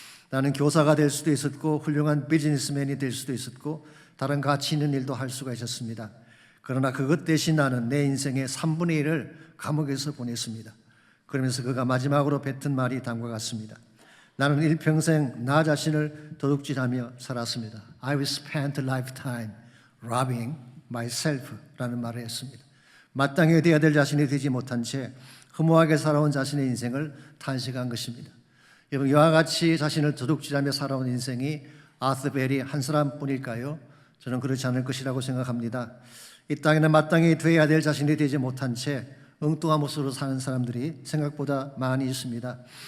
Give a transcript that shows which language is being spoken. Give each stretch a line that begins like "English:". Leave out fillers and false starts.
Korean: 나는 교사가 될 수도 있었고 훌륭한 비즈니스맨이 될 수도 있었고 다른 가치 있는 일도 할 수가 있었습니다. 그러나 그것 대신 나는 내 인생의 3분의 1을 감옥에서 보냈습니다. 그러면서 그가 마지막으로 뱉은 말이 다음과 같습니다. 나는 일평생 나 자신을 도둑질하며 살았습니다.
English: I will spend a lifetime robbing myself
Korean: 라는 말을 했습니다. 마땅히 되어야 될 자신이 되지 못한 채 허무하게 살아온 자신의 인생을 탄식한 것입니다. 여러분, 이와 같이 자신을 도둑질하며 살아온 인생이 아스 베리 한 사람뿐일까요? 저는 그렇지 않을 것이라고 생각합니다. 이 땅에는 마땅히 되어야 될 자신이 되지 못한 채 엉뚱한 모습으로 사는 사람들이 생각보다 많이 있습니다.